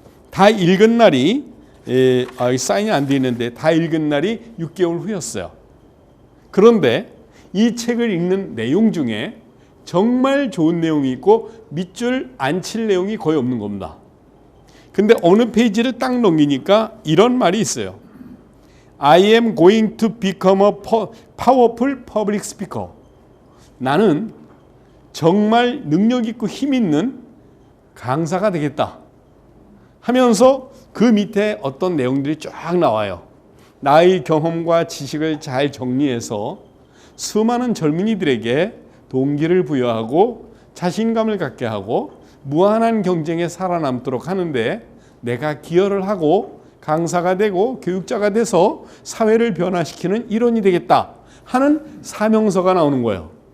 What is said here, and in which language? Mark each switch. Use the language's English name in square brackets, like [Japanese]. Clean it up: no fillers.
[Korean] 다 읽은 날이 사인이 안 돼 있는데 다 읽은 날이 6개월 후였어요. 그런데 이 책을 읽는 내용 중에 정말 좋은 내용이 있고 밑줄 안 칠 내용이 거의 없는 겁니다. 근데 어느 페이지를 딱 넘기니까 이런 말이 있어요. [English] I am going to become a powerful public speaker. [Korean] 나는 정말 능력 있고 힘 있는 강사가 되겠다 하면서 그 밑에 어떤 내용들이 쫙 나와요. 나의 경험과 지식을 잘 정리해서 수많은 젊은이들에게 동기를 부여하고 자신감을 갖게 하고 무한한 경쟁에 살아남도록 하는데 내가 기여를 하고 강사가 되고 교육자가 돼서 사회를 변화시키는 일원이 되겠다 하는 사명서가 나오는 거예요.